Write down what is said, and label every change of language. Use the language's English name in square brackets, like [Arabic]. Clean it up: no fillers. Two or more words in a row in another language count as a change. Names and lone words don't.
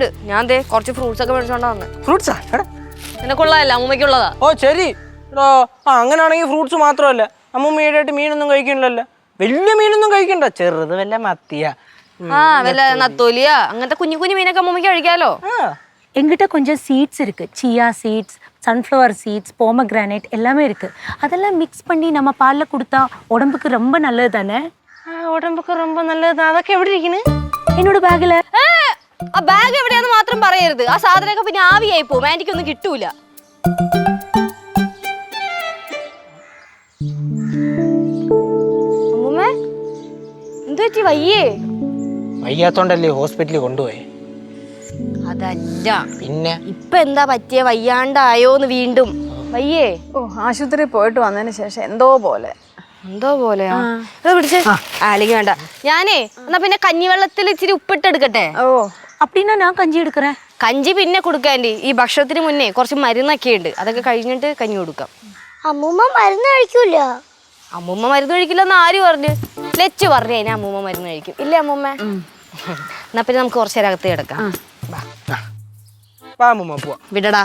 [Malayalam] ഞാൻ കുറച്ച് ഫ്രൂട്ട്സ് ഒക്കെ മേടിച്ചോണ്ടാ വന്നേ. ഫ്രൂട്ട്സാ? നിനക്കുള്ളതല്ല, അമ്മൂമ്മയ്ക്കുള്ളതാ. ഓ ശരി. അങ്ങനെയാണെങ്കിൽ ഫ്രൂട്ട്സ് മാത്രമല്ല, അമ്മൂമ്മ ഈടായിട്ട് മീനൊന്നും കഴിക്കണില്ലല്ലോ. വലിയ മീനൊന്നും കഴിക്കണ്ട, ചെറുത് വല്ല മത്തിയ, വല്ല നത്തോലിയ, അങ്ങനത്തെ കുഞ്ഞു കുഞ്ഞു മീനൊക്കെ അമ്മൂമ്മയ്ക്ക് കഴിക്കാലോ. [Tamil] எங்கிட்ட கொஞ்சம் சீட்ஸ் இருக்கு. [English] chia seeds, sunflower seeds, pomegranate [Tamil] எல்லாமே இருக்கு. அதெல்லாம் மிக்ஸ் பண்ணி நம்ம பால்ல கொடுத்தா உடம்புக்கு ரொம்ப நல்லது தானே? [Malayalam] ഉടമ്പൊക്കെ ரொம்ப നല്ലത്. അതൊക്കെ എവിടെ ഇരിക്കുന്നു? [Tamil] என்னோட பேக்ல. [Malayalam] ആ ബാഗ് എവിടെയാന്ന് മാത്രം പറയരുത്. ആ സാധനമൊക്കെ പിന്നെ ആവിയായി പോവും, ആന്റിക്കൊന്നും കിട്ടൂല. അമ്മൂമ്മേ, എന്തു പറ്റി? വയ്യേ? വയ്യാത്തോണ്ടല്ലേ ഹോസ്പിറ്റലിൽ കൊണ്ടുപോയി. അതല്ല, പിന്നെ ഇപ്പൊ എന്താ പറ്റിയ? വയ്യാണ്ടായോന്ന് വീണ്ടും? വയ്യേ? ആശുപത്രി പോയിട്ട് വന്നതിന് ശേഷം എന്തോ പോലെയാ. പിടിച്ചേ. അല്ലെങ്കിൽ വേണ്ട, ഞാനേ എന്നാ പിന്നെ കഞ്ഞിവെള്ളത്തിൽ ഇച്ചിരി ഉപ്പിട്ടെടുക്കട്ടെ? [Tamil] அப்படின்னா நான் கஞ்சி எடுக்கிறேன். [Malayalam] കഞ്ചി പിന്നെ കൊടുക്കാൻ്റെ. ഈ ഭക്ഷണത്തിന് മുന്നേ കുറച്ച് മരുന്നൊക്കെ ഉണ്ട്, അതൊക്കെ കഴിഞ്ഞിട്ട് കഞ്ഞി കൊടുക്കാം. അമ്മൂമ്മ മരുന്ന് കഴിക്കൂല? അമ്മൂമ്മ മരുന്ന് കഴിക്കില്ലെന്ന് ആര് പറഞ്ഞു? ലച്ചു പറഞ്ഞു കഴിഞ്ഞാൽ അമ്മൂമ്മ മരുന്ന് കഴിക്കും. ഇല്ലേ അമ്മൂമ്മ? എന്നാ പിന്നെ നമുക്ക് കുറച്ച് നേരം അകത്ത് കിടക്കാം. വിടടാ.